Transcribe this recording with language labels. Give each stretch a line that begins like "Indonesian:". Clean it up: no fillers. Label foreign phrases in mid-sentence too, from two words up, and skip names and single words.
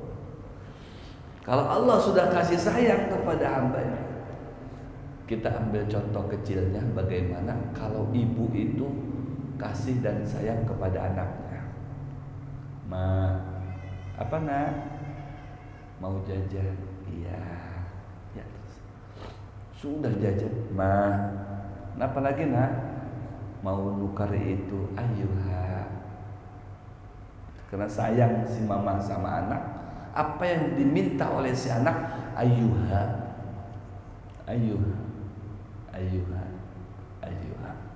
Indonesian: Kalau Allah sudah kasih sayang kepada hambanya, kita ambil contoh kecilnya, bagaimana kalau ibu itu kasih dan sayang kepada anaknya. Ma, apa nak? Mau jajan? Iya. Sudah jajan, ma. Kenapa lagi nak? Mau nukar itu, ayuha. Karena sayang si mama sama anak, apa yang diminta oleh si anak, ayuha, ayuha, ayuha, ayuha.